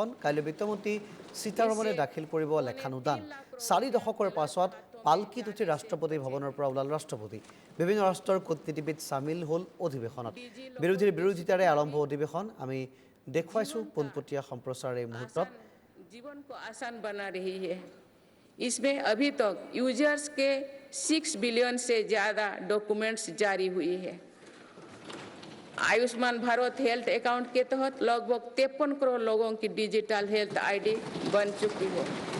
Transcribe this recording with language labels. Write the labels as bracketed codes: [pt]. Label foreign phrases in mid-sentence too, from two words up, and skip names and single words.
[as] কাইলৈ বিত্তমন্ত্ৰী সীতাৰমণে দাখিল কৰিব লেখানুদান। 4 দশকৰ পাছত পালকিত উঠি ৰাষ্ট্ৰপতি ভৱনৰ পৰা ওলাল ৰাষ্ট্ৰপতি। বিভিন্ন ৰাষ্ট্ৰৰ কূটনীতিবিদ চামিল হ'ল অধিৱেশনত। বিৰোধীৰ বিৰোধিতাৰে আৰম্ভ অধিৱেশন। আমি দেখুৱাইছো পোনপটীয়া সম্প্ৰচাৰৰ এই মুহূৰ্তত। [hi] जीवन को आसान बना रही है। इसमें अभी तक यूजर्स के 6 बिलियन से ज़्यादा डॉक्यूमेंट्स जारी हुई है। आयुष्मान भारत हेल्थ अकाउंट के तहत लगभग 53 करोड़ लोगों की [en] digital health ID [hi] बन चुकी है।